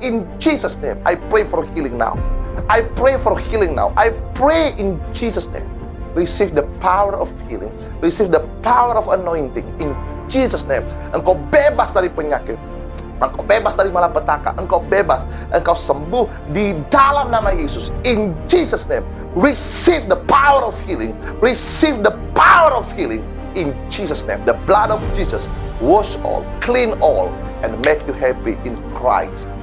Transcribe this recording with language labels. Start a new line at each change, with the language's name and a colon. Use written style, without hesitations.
English: In Jesus' name, I pray for healing now. I pray for healing now. I pray in Jesus' name. Receive the power of healing. Receive the power of anointing. In Jesus' name.
Indonesian: Engkau bebas dari penyakit. Engkau bebas dari malapetaka. Engkau bebas. Engkau sembuh di dalam nama Yesus.
English: In Jesus' name. Receive the power of healing. Receive the power of healing. In Jesus' name. The blood of Jesus. Wash all. Clean all. And make you happy in Christ.